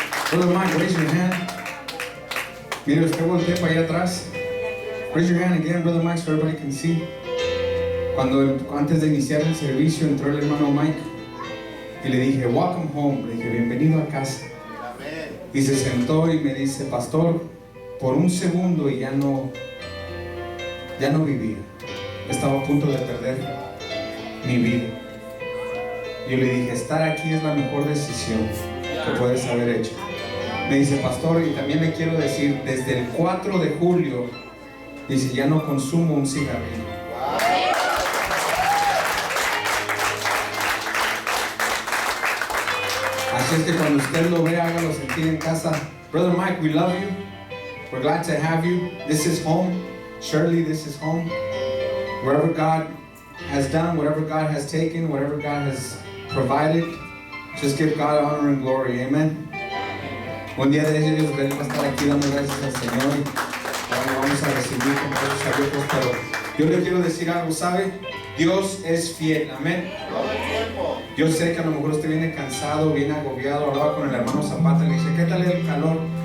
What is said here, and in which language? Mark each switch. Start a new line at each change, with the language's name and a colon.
English: Brother Mike, raise your hand.
Spanish: Mire, usted voltea para allá atrás.
English: Raise your hand again, Brother Mike, so everybody can see.
Spanish: Antes de iniciar el servicio entró el hermano Mike y le dije,
English: welcome home.
Spanish: Le dije, bienvenido a casa. Y se sentó y me dice, pastor, por un segundo y ya no vivía. Estaba a punto de perder mi vida. Yo le dije, estar aquí es la mejor decisión que puedes haber hecho. Me dice, pastor, y también le quiero decir, desde el 4 de julio, dice, ya no consumo un cigarrillo. Así es que cuando usted lo vea, hágalo sentir en casa.
English: Brother Mike, we love you. We're glad to have you. This is home. Surely this is home. Wherever God has done, whatever God has taken, whatever God has provided, just give God honor and glory. Amen.
Spanish: Un día de ellos va a estar aquí dando gracias al Señor y ahora vamos a recibir con brazos abiertos. Pero yo le quiero decir algo, ¿sabe? Dios es fiel. Amén. Yo sé que a lo mejor usted viene cansado, viene agobiado. Hablaba con el hermano Zapata y le dice, ¿qué tal el calor?